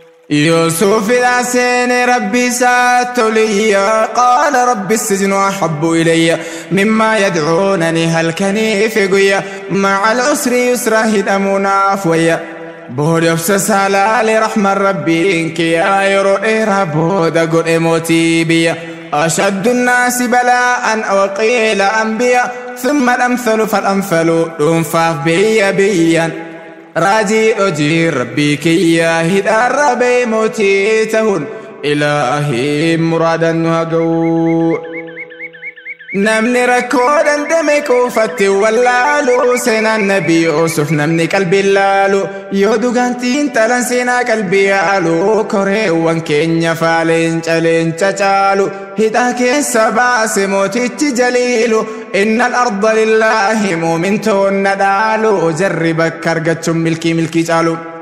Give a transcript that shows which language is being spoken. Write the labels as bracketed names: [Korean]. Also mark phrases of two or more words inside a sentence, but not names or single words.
[Oromo] Yusuf ila seene Rabbi isaa toliyya, qaala Rabbi [Arabic] السجن أحب إلي, [Oromo] mimmaa yad'uunani halkanii fi guyya, [Arabic] مع العسر يسرا [Oromo] hidhamuu naaf wayya. Booda obsa isaa laale rahman Rabbiin kiyya, yeroo dheeraa booda godhe mootii biyya. [Arabic] أشد الناس بلاء وقيل أنبياء، ثم الأمثل فالأمثل، [Oromo] dhuunfaaf biyya biyyaan. Raajii hojii Rabbii kiyya hidhaarra ba'e mootii ta'uun, Ilaahiin muraadan nu haa ga'u. Namni rakkoo dandame kuufatti wallaalu, seenaan Nabi Yusuf namni qalbii laalu, yoo dhugaantiin talan seenaa qalbii yaalu, koreewwan keenya faaleen caleenca caalu, hidhaa keessa baase mootichi jaliilu, [Arabic] إن الأرض لله [Oromo] muumintoon na dhaalu, jarri bakka argachuun milkii milkii caalu.